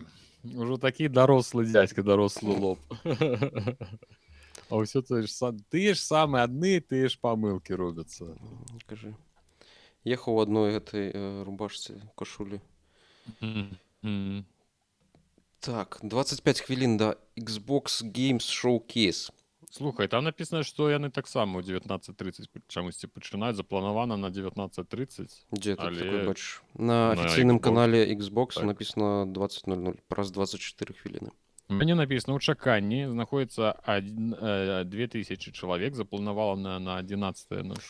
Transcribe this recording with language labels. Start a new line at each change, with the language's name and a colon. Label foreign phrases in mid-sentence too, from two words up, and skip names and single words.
Belarusian: Ужо такі дарослы дзядзька, дарослы лоб. А ўсё тыя ж самыя адны, тыя ж памылкі робяцца. Кажы. Ехаў у адной гэтай рубашцы, кашулі. Так, 25 хвілін да Xbox Games Showcase. Слухай, там написано, што яны таксама ў 19:30 чамусьці пачынаюць, запланавана на 19:30. Дзе ты такой бачыш? На афіцыйным канале Xbox написано 20:00, праз 24 хвіліны. У мяне написано, у чаканні знаходзіцца 2000 чалавек, запланавана на 11:06.